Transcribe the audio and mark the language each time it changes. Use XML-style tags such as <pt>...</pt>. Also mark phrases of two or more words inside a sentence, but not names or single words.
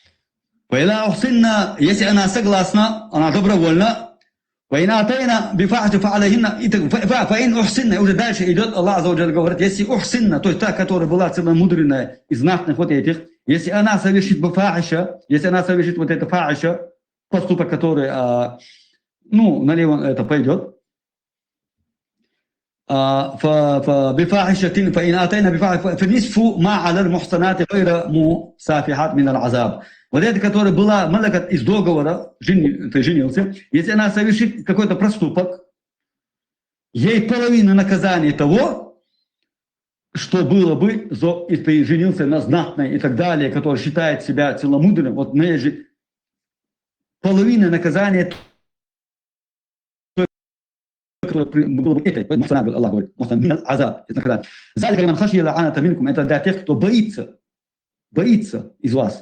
<ru>Если она согласна, она добровольна, уже дальше идет, Аллах говорит, если ухсинна, то есть та, которая была целомудренная из знатных вот этих, если она совершит бафаиша, если она совершит вот это фаиша, поступок, который, налево это пойдет.</ru> <ar>بفاحشة فإن أتينا بفاحشة فنصف ما على المحصنات غير مسافحات من العذاب.</ar> <ru>Вот это, которая была малакат из договора, ты женился, если она совершит какой-то проступок, ей половина наказания того, что было бы, если ты женился на знатной и так далее, который считает себя целомудренным, вот на же половина наказания, было бы это, поэтому Аллах говорит, азаб, это для тех, кто боится из вас.</ru>